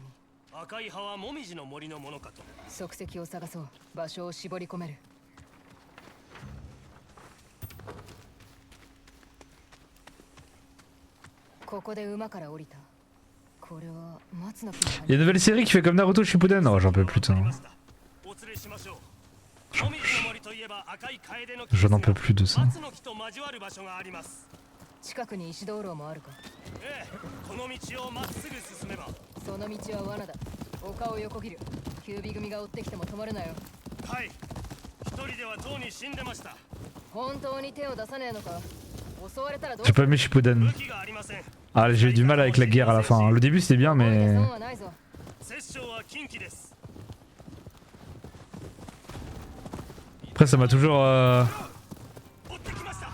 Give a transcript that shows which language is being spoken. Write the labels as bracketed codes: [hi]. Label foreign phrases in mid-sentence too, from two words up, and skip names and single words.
[ja] 赤い葉はもみじの森のものかと。足跡を探そう。場所を絞り込める。ここで馬から降りた。これは松の木の [fr] Il y a une nouvelle série qui fait comme Naruto Shippuden. Oh, j'en peux plus, putain. [ja] お連れしましょう。もみじの森といえば赤い楓の木 [fr] Je n'en peux plus de ça. [ja] 松の木と交わる場所があります。近くに石灯籠もあるか。ええ、この道をまっすぐ進めば。その道は罠だ。丘を横切る。キュービ組が追ってきても止まるなよ。はい。一人ではとうに死んでました。本当に手を出さねえのか。襲われたらどう [fr] J'ai pas aimé Shippuden. [ja] 武器がありません。 [fr] Ah, j'ai eu du mal avec la guerre à la fin. Le début c'était bien, mais. [ja] 損はないぞ。殺生は禁忌です。 [fr] Après, ça m'a toujours. [ja] 追ってきました。